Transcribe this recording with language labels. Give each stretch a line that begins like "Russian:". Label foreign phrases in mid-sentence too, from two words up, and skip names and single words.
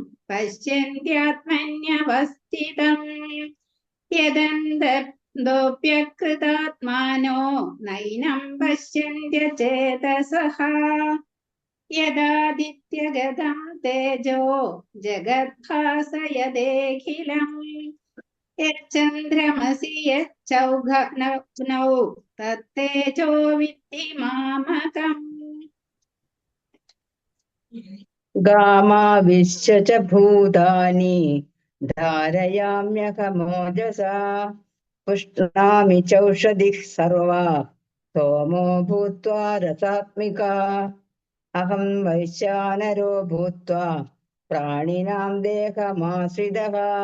Sanskrit: പശ്യന്ത്യാത്മന്യവസ്ഥിതം യദന്തോപ്യകൃതാത്മാനോ നൈനം പശ്യന്ത്യചേതസഃ യദാദിത്യഗതം തേജോ ജഗദ്ഭാസയദേഖിലം യച്ചന്ദ്രമസി യച്ചൗഘനൗ തത്തേജോ വിദ്ധി മാമകം. गामाविश्य च भूतानि धारयाम्यहमोजसा पुष्णामि चौषधिः सर्वा सोमो भूत्वा रसात्मिका अहं वैश्वानरो भूत्वा प्राणिनां देहमाश्रितः